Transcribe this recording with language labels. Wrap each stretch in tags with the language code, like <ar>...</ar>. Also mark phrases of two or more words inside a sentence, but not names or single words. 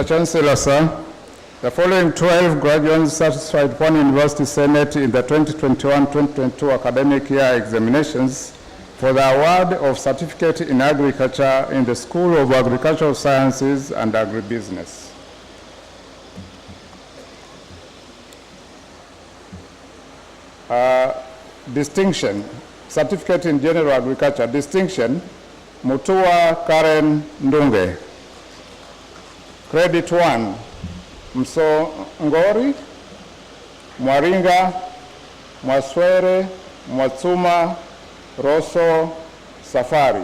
<en>Chancellor, sir, the following 12 graduates satisfied Pwani University Senate in the 2021-2022 academic year examinations for the award of Certificate in Agriculture in the School of Agricultural Sciences and Agribusiness. Distinction, Certificate in General Agriculture. Distinction, Mutua Karen Ndunge. Credit 1, Msongori, Mwaringa, Mwaswere, Mwatsuma, Rosso, Safari.</en>